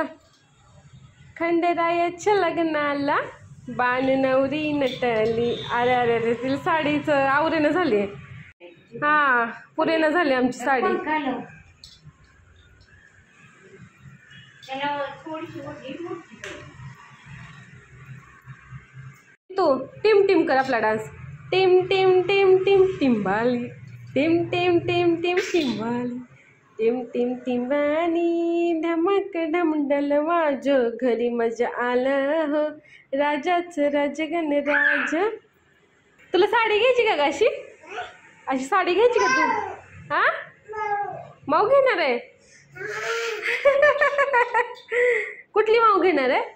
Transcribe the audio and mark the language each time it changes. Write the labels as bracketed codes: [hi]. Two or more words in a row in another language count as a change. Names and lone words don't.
[mr] खंडेरायाच्या लग्नाला बाण नवरी नटली. अरे अरे अरे तिला साडीच आवरेनं झाली. हा पुरेनं झाली आमची साडी. तू टिम टिम कर आपला डान्स. टिम टिम टिम टिम टिंबाली. टिम टिम टिम टिम टिंबाली. टिम टिम टिंबानी धमक ढमडल वाजो घरी मजा आलं हो राजाच राजगण राज. तुला साडी घ्यायची का अशी? अशी साडी घ्यायची का तू? हा माऊ घेणार आहे? कुठली माऊ घेणार आहे?